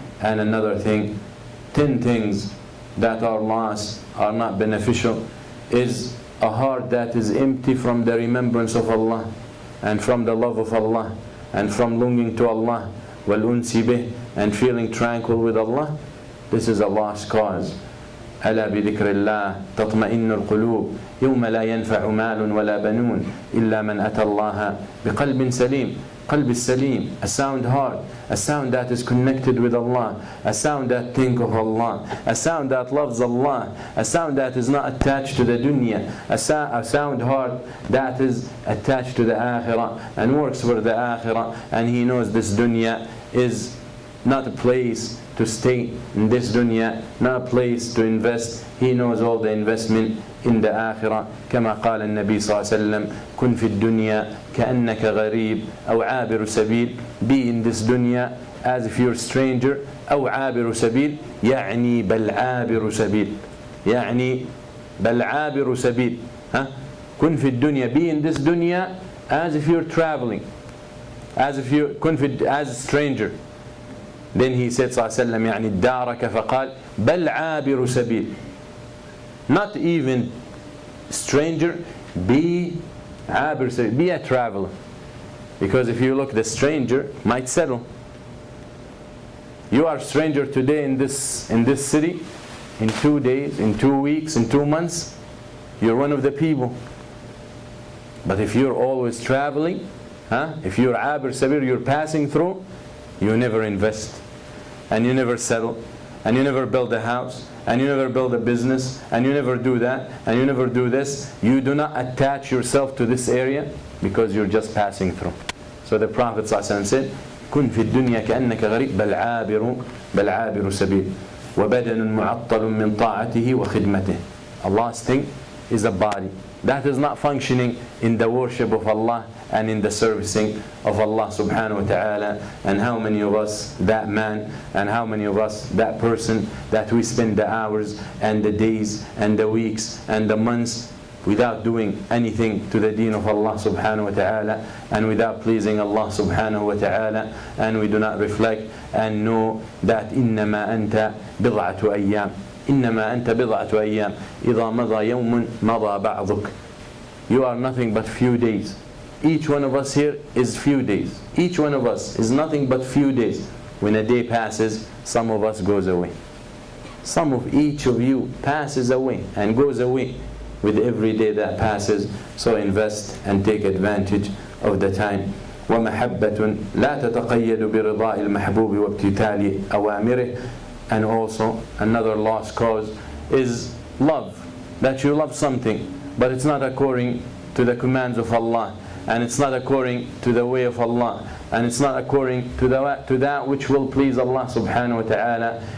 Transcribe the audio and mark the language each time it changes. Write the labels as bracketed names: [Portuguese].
[English] And another thing, 10 things that are lost, are not beneficial, is a heart that is empty from the remembrance of Allah, and from the love of Allah, and from longing to Allah, [Arabic] وَالْأُنْسِ بِهِ, [English] and feeling tranquil with Allah. This is a lost cause. [Arabic] ألا بذكر الله تطمئن القلوب يوم لا ينفع مال ولا بنون إلا من أتى الله بقلب سليم. قلب السليم, [English] a sound heart, a sound that is connected with Allah, a sound that thinks of Allah, a sound that loves Allah, a sound that is not attached to the dunya, a sound heart that is attached to the akhirah and works for the akhirah, and he knows this dunya is not a place to stay, in this dunya, not a place to invest. He knows all the investment in the akhirah. [Arabic] كما قال النبي صلى الله عليه وسلم كن في الدنيا كأنك غريب أو عابر سبيل. [English] Be in this dunya as if you're a stranger. [Arabic] أو عابر سبيل يعني بل عابر سبيل. يعني بل عابر سبيل. كن في الدنيا, [English] be in this dunya as if you're traveling, as if you as a stranger. Then he said [Arabic] صلى الله عليه وسلم يعني دارك فقال بل عابر سبيل. [English] Not even stranger, be [Arabic] عابر سبيل, [English] be a traveler. Because if you look, the stranger might settle. You are a stranger today in this city. In 2 days, in 2 weeks, in 2 months, you're one of the people. But if you're always traveling, if you're [Arabic] عابر سبيل, [English] you're passing through, you never invest, and you never settle, and you never build a house, and you never build a business, and you never do that, and you never do this. You do not attach yourself to this area because you're just passing through. So the Prophet ﷺ said, [Arabic] كن في الدنيا كأنك غريب بل عابر سبيل وبدن معطل من طاعته وخدمته. [English] Allah's thing is a body that is not functioning in the worship of Allah and in the servicing of Allah subhanahu wa ta'ala. And how many of us, that man, and how many of us, that person, that we spend the hours and the days and the weeks and the months without doing anything to the deen of Allah subhanahu wa ta'ala, and without pleasing Allah subhanahu wa ta'ala, and we do not reflect and know that [Arabic] إنما أنت بضعة أيام إنما أنت بضعة أيام إذا مضى يوم مضى بعضك. [English] You are nothing but few days. Each one of us here is few days. Each one of us is nothing but few days. When a day passes, some of us goes away. Some of each of you passes away and goes away with every day that passes. So invest and take advantage of the time. [Arabic] ومحبة لا تتقيد برضاء المحبوب وابتتال أوامره. [English] And also another lost cause is love. That you love something, but it's not according to the commands of Allah, and it's not according to the way of Allah, and it's not according to that which will please Allah subhanahu wa ta'ala.